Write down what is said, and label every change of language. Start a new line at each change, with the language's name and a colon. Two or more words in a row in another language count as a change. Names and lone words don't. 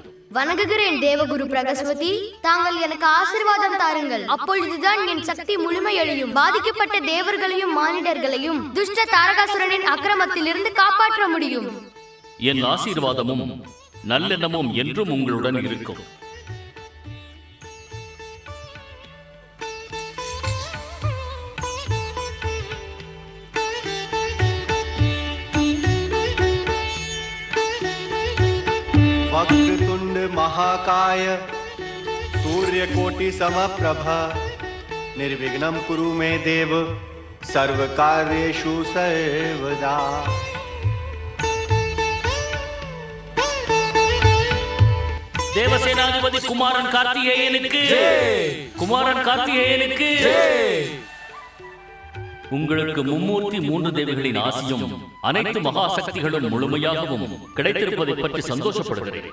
Tamil: வணங்குகிறேன் தேவகுரு பிரகஸ்பதி. தாங்கள் எனக்கு ஆசீர்வாதம் தாருங்கள். அப்பொழுதுதான் என் சக்தி முழுமையடையும். பாதிக்கப்பட்ட தேவர்களையும் மானிடர்களையும் துஷ்ட தாரகாசுரனின் அக்கிரமத்திலிருந்து காப்பாற்ற முடியும். என் ஆசீர்வாதமும் நல்லெண்ணமும் என்றும் உங்களுடன் இருக்கும்.
Sanskrit: वक्रतुंड महाकाय सूर्यकोटि समप्रभ निर्विघ्नं कुरु मे देव सर्वकार्येषु सर्वदा.
Tamil: தேவசேனாதிபதி குமாரன் கார்த்திகேயனுக்கு, குமாரன் கார்த்திகேயனுக்கு. உங்களுக்கு மும்மூர்த்தி 3 தேவிகளின் ஆசியும் அனைத்து மகாசக்திகளும் முழுமையாகவும் கிடைத்திருப்பதை பற்றி சந்தோஷப்படுகிறேன்.